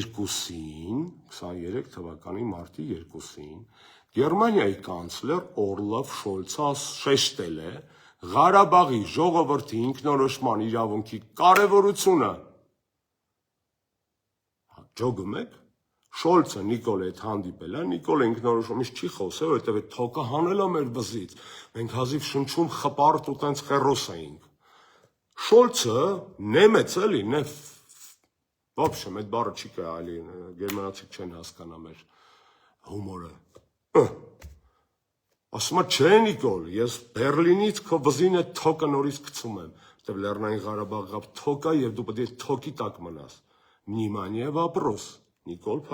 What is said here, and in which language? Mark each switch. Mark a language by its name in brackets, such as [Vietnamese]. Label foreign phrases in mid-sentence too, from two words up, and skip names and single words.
[Armenian] 2-ին Գերմանիայի կանցլեր Օլաֆ Շոլցը շեշտել է Ղարաբաղի ժողովրդի ինքնորոշման իրավունքի կարևորությունը։ Ջոգում եք, Շոլցը Նիկոլ հետ հանդիպել է, Նիկոլը ինքնորոշումից չի խոսել, որովհետև այդ թոկը հանել է մեր վզից, մենք հազիվ շնչում խպարտ ու տենց խերոս էինք։ Շոլցը նեմեց էլի, [Russian] в общем, [Armenian] այդ բառը չի կարելի, գերմանացիք չեն հասկանա մեր հումորը։ Ասում է, չէ Նիկոլ, ես Բերլինից քո վզին այդ թոկը նորից գցում եմ, որտեղ Լեռնային Ղարաբաղի թոկը եւ դու պետք է թոկի տակ մնաս։ [Russian] Внимание, вопрос, [Armenian] Նիկոլ